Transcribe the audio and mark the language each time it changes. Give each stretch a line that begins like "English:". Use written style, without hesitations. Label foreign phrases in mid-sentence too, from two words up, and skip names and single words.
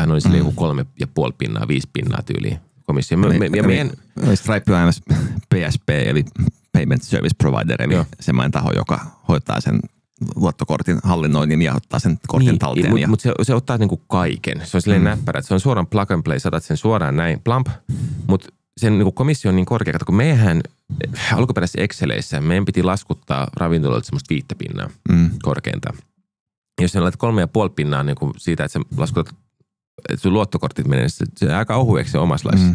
Finnish: Ne oli silleen joku 3,5 pinnaa, 5 pinnaa tyyliin komissio. Stripe on aina PSP, eli Payment Service Provider, eli semmoinen taho, joka hoitaa sen luottokortin hallinnoinnin ja ottaa sen kortin talteen. Mutta se ottaa niinku kaiken. Se on silleen näppärä, että se on suoraan
English: plug and play,
Finnish: saatat sen suoraan näin, plump, mutta sen niinku komissio on niin korkea, kun meidän alkuperäisissä Exceleissä meidän piti laskuttaa ravintoloilta semmoista 5 pinnaa korkeintaan. Jos sä laitat 3,5 pinnaa niin kuin siitä, että sä laskutat, että sun luottokortit menee, niin se aika ohueksi se omassa laissa.